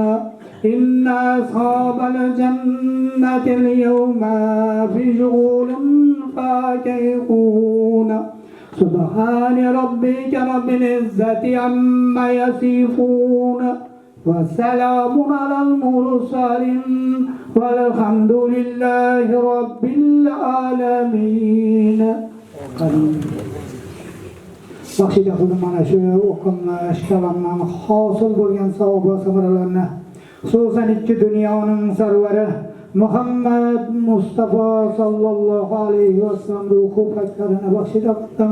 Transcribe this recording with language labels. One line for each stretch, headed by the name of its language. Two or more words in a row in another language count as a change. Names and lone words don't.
Arabic: إن أصحاب الجنة اليوم في شغل فاكهون. سبحان ربك رب العزة عما يصفون وسلام على المرسلين والحمد لله رب العالمين.
Uzbek: Baxshida xudim mana shu o'qilmish kalamdan hosil bo'lgan savob va samaralarni xususan ikki dunyoning sarvari Muhammad Mustafa
Arabic: صلى الله عليه وسلم
Uzbek: ruhi paklarini baxshida qildim.